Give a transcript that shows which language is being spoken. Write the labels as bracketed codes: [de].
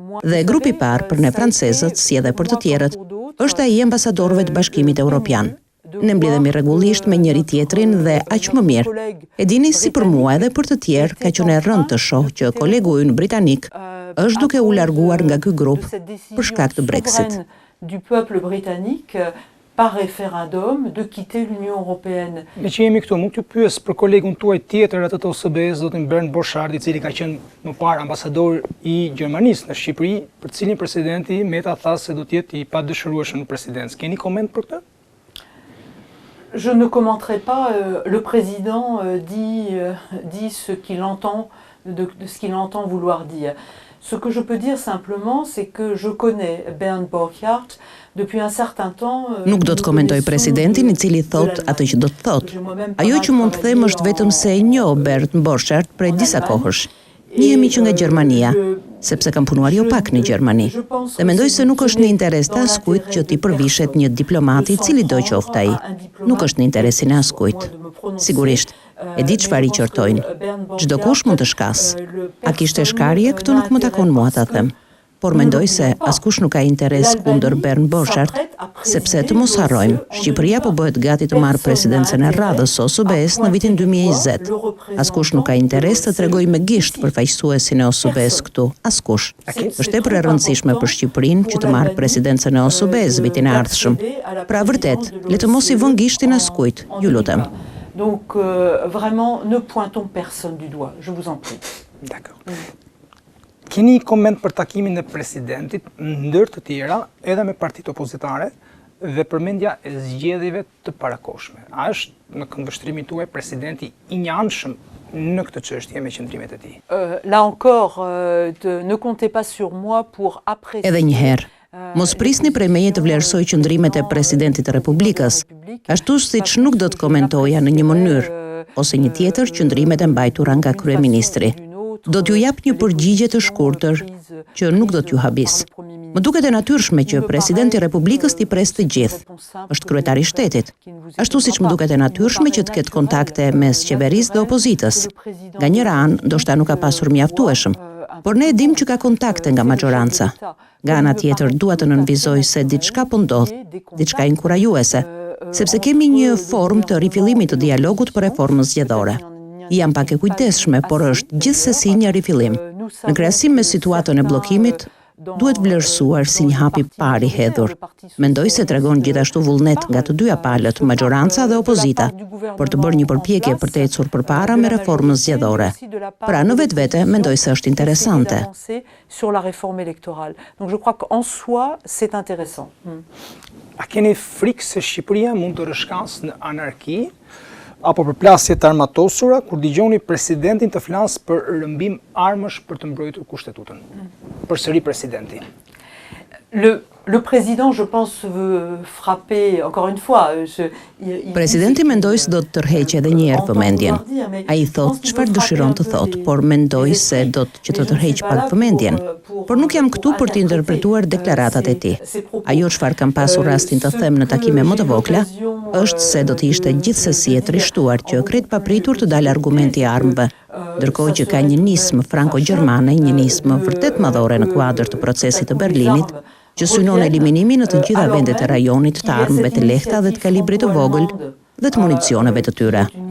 [sq] Dhe grupi i parë për ne francezët, si edhe për të tjerët, është ai i ambasadorëve të Bashkimit Evropian. Ne mblidhemi rregullisht me njëri tjetrin dhe aq më mirë. E dini, si për mua edhe për të tjerë, ka qenë e rëndë të shoh që kolegu ynë britanik është duke u larguar nga ky grup për shkak të Brexit. [fr] Du peuple britannique par référendum de quitter l'Union européenne. [sq] Me që jemi këtu, mund t'ju pyes për kolegun tuaj tjetër atë të OSBE-s, zotin Bernd Borchardt, i cili ka qenë më parë ambasador i Gjermanisë në Shqipëri, për cilin presidenti Meta tha se do të jetë i padëshirueshëm në presidencë. Keni koment për këtë? [fr] Je ne commenterai pas, le président dit ce qu'il entend, de ce qu'il entend vouloir dire. Ce que je peux dire simplement, c'est que je connais Bernd Borchardt depuis un certain temps. [sq] Nuk do të komentoj presidentin i cili thot atë që do të thot. Ajo që mund të them është vetëm se e njoh Bernd Borchardt prej disa kohësh. Njihemi që nga Gjermania, sepse kam punuar jo pak në Gjermani. Dhe mendoj se nuk është në interes të askujt që t'i përvishet një diplomati i cili do qoftë ai. Nuk është në interesin e askujt. Sigurisht, e di çfarë i qortojnë. Çdo kush mund të shkas. A kishte shkarje, këtu nuk më takon mua ta them. Por mendoj se askush nuk ka interes kundër Bernd Borchardt, sepse të mos harrojmë, Shqipëria po bëhet gati të marrë presidencën e radhës OSBE-s në vitin 2020. Askush nuk ka interes të tregojë me gisht përfaqësuesin e OSBE-s këtu, askush. Është tepër e rëndësishme për Shqipërinë që të marrë presidencën e OSBE-s vitin e ardhshëm. Pra vërtet, le të mos i vën gishtin askujt, ju lutem. [fr] Donc vraiment ne pointons personne du doigt, je vous en prie. D'accord. [sq] Keni koment për takimin e presidentit ndër të tjera edhe me partitë opozitare dhe përmendja e zgjedhjeve të parakohshme. A është në këndvështrimin tuaj presidenti i njanshëm në këtë çështje me qëndrimet e tij? [fr] Là encore, ne comptez pas sur moi pour apprécier. [sq] Edhe një herë, mos prisni prej meje të vlerësoj qëndrimet e presidentit të Republikës, ashtu siç nuk do të komentoja në një mënyrë ose një tjetër qëndrimet e mbajtura nga kryeministri. Do t'ju jap një përgjigje të shkurtër që nuk do t'ju habis. Më duket e natyrshme që presidenti i Republikës t'i pres të gjithë. Është kryetari i shtetit. Ashtu siç më duket e natyrshme që të ketë kontakte mes qeverisë dhe opozitës. Nga njëra anë, ndoshta nuk ka pasur mjaftueshëm, por ne e dim që ka kontakte nga majoranca. Nga ana tjetër, dua të nënvizoj se diçka po ndodh, diçka inkurajuese, sepse kemi një formë të rifillimit të dialogut për reformën zgjedhore. Jam pak e kujdesshme, por është gjithsesi një rifillim. Në krahasim me situatën e bllokimit, duhet vlerësuar si një hap i parë i hedhur. Mendoj se tregon gjithashtu vullnet nga të dyja palët, majoranca dhe opozita, për të bërë një përpjekje për të ecur përpara me reformën zgjedhore. Pra në vetvete mendoj se është interesante. [fr] Sur la réforme électorale. Donc je crois qu'en soi, c'est intéressant. [sq] A keni frikë se Shqipëria mund të rrëshkasë në anarki apo për plasje të armatosura kur dëgjoni presidentin të flasë për rrëmbim armësh për të mbrojtur kushtetutën? Përsëri presidenti. [fr] Le président, je pense, veut frapper, encore une fois. [sq] Presidenti mendoj se do të tërheqë edhe një herë vëmendjen. Ai thotë çfarë dëshiron të thotë, por mendoj se do të tërheqë pak vëmendjen. Por nuk jam këtu për të interpretuar deklaratat e tij. Ajo çfarë kam pasur rastin të them në takime më të vogla, është se do të ishte gjithsesi e trishtuar që krejt papritur të dalë argumenti i armëve, ndërkohë që ka një nismë franko-gjermane, një nismë vërtet madhore në kuadër të procesit të Berlinit, që synon eliminimin në të gjitha vendet e rajonit të armëve të lehta dhe të kalibrit të vogël dhe të municioneve të tyre.